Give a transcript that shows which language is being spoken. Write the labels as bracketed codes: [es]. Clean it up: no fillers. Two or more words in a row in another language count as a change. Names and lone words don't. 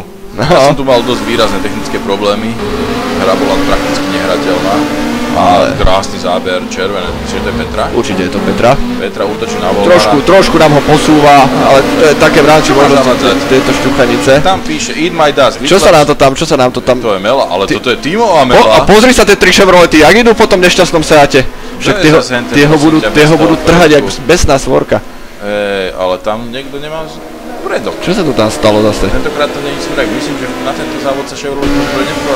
[sk] Ja som tu mal dosť výrazné technické problémy. Hra bola prakticky nehrateľná. A krásny záber, červené, čiže to je Petra? Určite je to Petra. Petra útočí na Volnára. Trošku nám ho posúva, ale to je také v rámci možnosti tieto šťuchanice. Tam píše [en] Eat my dust. [sk] Čo sa nám to tam... To je Mela, ale toto je tímová Mela. A pozri sa tie tri Chevrolety, jak idú po tom nešťastnom Seate. Však tie ho budú trhať jak besná svorka. Ale tam niekto nemá predok. Čo sa tu tam stalo zase? Tentokrát to nie je smrek, myslím, že na tento závod sa Chevrolet nepovedali.